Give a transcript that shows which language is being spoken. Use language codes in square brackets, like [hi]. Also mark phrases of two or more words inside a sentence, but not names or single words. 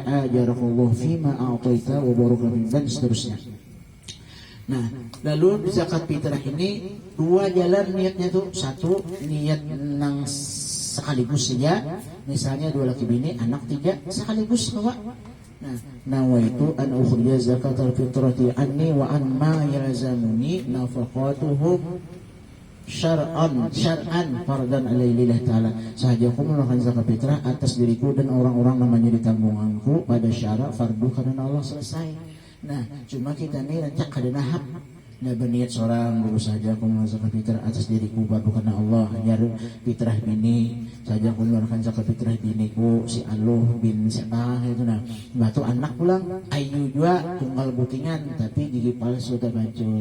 [ar] آجرك الله فيما أعطيت وبارك dan seterusnya. [bjn] Nah, lalu zakat fitrah ini dua jalan niatnya tuh. Satu, niat nang sekaligus saja. Misalnya dua laki bini, anak tiga sekaligus bawa. Nah, [ar] نويت أن أخرج زكاة الفطرة عني وعن ما يلزمني نفقاتهم شرعا فرضا عليه تعالى. [bjn] Sahaja aku mengeluarkan zakat fitrah atas diriku dan orang-orang yang menjadi tanggunganku pada syarat fardu karena Allah selesai. Nah, cuma kita nih rancak kada nahap. Nah, berniat seorang dulu saja aku mengeluarkan zakat fitrah atas diriku fardu karena Allah. Jar fitrah bini saja aku mengeluarkan zakat fitrah biniku si Aluh bin siapa itu nah. Batu anak pulang ayu juga tunggal butingan tapi gigi palsu tak bancul.